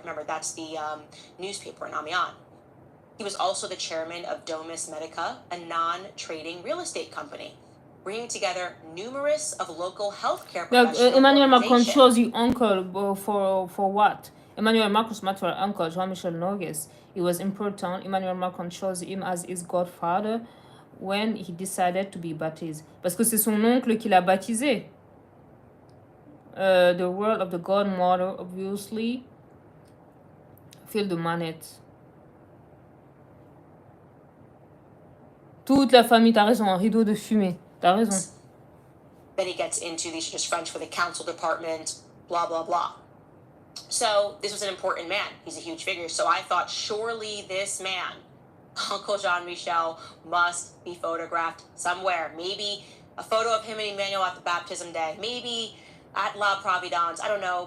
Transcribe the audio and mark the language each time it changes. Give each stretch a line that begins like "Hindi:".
English: Remember, that's the newspaper in Amiens. He was also the chairman of Domus Medica, a non-trading real estate company, bringing together numerous of local healthcare professional Emmanuel Macron organizations. chose his uncle for what? Emmanuel Macron's maternal uncle, Jean-Michel Nogues, it was important. Emmanuel Macron chose him as his godfather when he decided to be baptized.
French: Parce que c'est son oncle qui l'a baptisé.
English: The role of the godmother, obviously, feel the manette.
French: Toute la famille, t'as raison, un rideau de fumée. T'as raison.
English: Then he gets into these are just French for the council department, blah, blah, blah. So this was an important man. He's a huge figure. So I thought, surely this man, Uncle Jean-Michel, must be photographed somewhere. Maybe a photo of him and Emmanuel at the baptism day. Maybe at La Providence. I don't know.